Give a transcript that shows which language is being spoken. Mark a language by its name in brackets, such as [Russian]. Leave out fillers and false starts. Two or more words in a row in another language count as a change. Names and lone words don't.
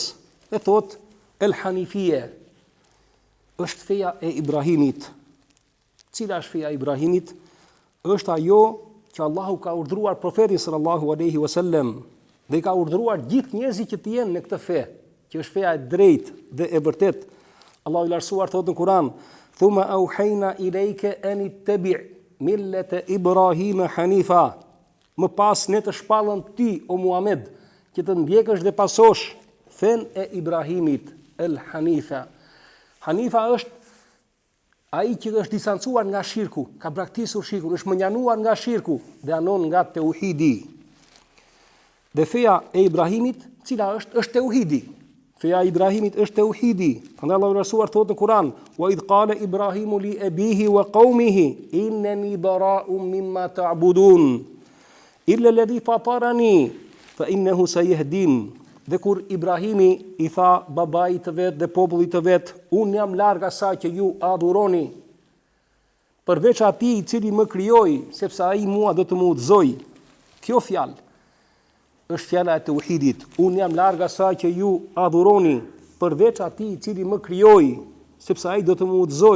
[Albanian] E thot: el hanifie është feja e Ibrahimit. Cila është feja e Ibrahimit? Është ajo që Allahu ka urdhëruar profetin sallallahu alaihi wasallam dhe ka urdhëruar gjithë njerëzit që të jenë në këtë fe, që është feja e drejtë dhe e vërtetë. Allahu i lartësuar thotë në Kur'an: [Arabic] "ثم أوحينا إليك أن اتبع ملة إبراهيم حنيفا", [Albanian] më pas ne të shpallëm ti o Muhammed që të ndjekësh dhe pasosh fen e Ibrahimit, el hanifa. Hanifa është ai që është distancuar nga shirku, ka braktisur shirkun, është mënjanuar nga shirku dhe anon nga tauhidi. Dhe feja e Ibrahimit, cila është tauhidi. Feja e Ibrahimit është tauhidi. Prandaj Allahu rasuar thotë në Kur'an: [Arabic] "وإذ قال إبراهيم لأبيه وقومه إنني براء مما تعبدون إلا الذي فطرني فإنه سيهدين." [Albanian] Dhe kur Ibrahimi i tha babait të vet dhe popullit të vet: "Unë jam larg asaj që ju adhuroni, përveç atij i cili më krijoi, sepse ai mua do të më udhëzoj." Kjo fjalë është fjala e tauhidit. Unë jam larg asaj që ju adhuroni përveç atij i cili më krijoi, sepse ai do të më udhëzoj.